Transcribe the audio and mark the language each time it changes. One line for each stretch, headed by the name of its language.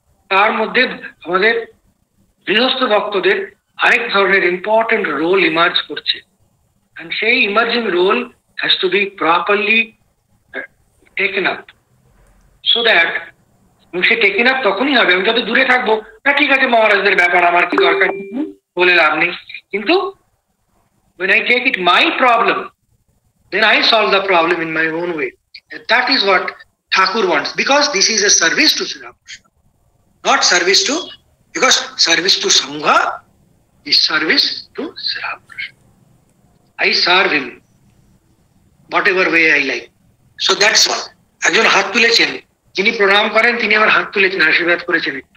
Bangla: তার মধ্যে আমাদের গৃহস্থ ভক্তদের আরেক ধরনের
English: important role emerge করছে, and সেই emerging role has to be properly taken up, so that সে taken up
Bangla: তখনই হবে। আমি যত দূরে থাকবো, না ঠিক আছে মহারাজদের ব্যাপার, আমার কি দরকার, বলে লাভ নেই।
English: কিন্তু when I take it my problem, then I solve the problem in my own way. And that is what Thakur wants, because this is a service to Sri Ramakrishna, not service to, because service to Sangha is service to Sri Ramakrishna. I serve him whatever way I like. So that's all.
Bangla: একজন হাত তুলেছেন, যিনি প্রণাম করেন তিনি আবার হাত তুলেছেন, আশীর্বাদ করেছেন।